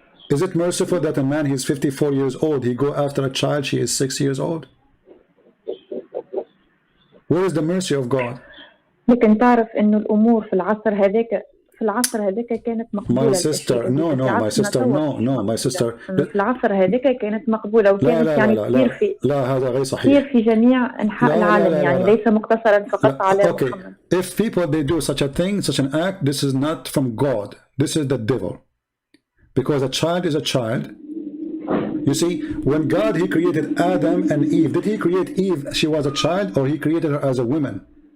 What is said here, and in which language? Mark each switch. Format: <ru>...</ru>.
<en>Is it merciful that a man, he's 54 years old, he go after a child, she is 6 years old? Where is the mercy of God?</en> <ar>لكن تعرف إنه الأمور في العصر هذاك كانت مقبولة.</ar> <en>My sister, no, my sister.</en> <ar>في العصر هذاك كانت مقبولة وكانت يعني لا هذا غير صحيح. كثير في جميع أنحاء العالم يعني ليس مقتصرا فقط على محمد.</ar> <en>If people they do such a thing, such an act, this is not from God. This is the devil. Because a child is a child. You see, when God, he created Adam and Eve, did he create Eve, she was a child, or he created her as a woman?</en>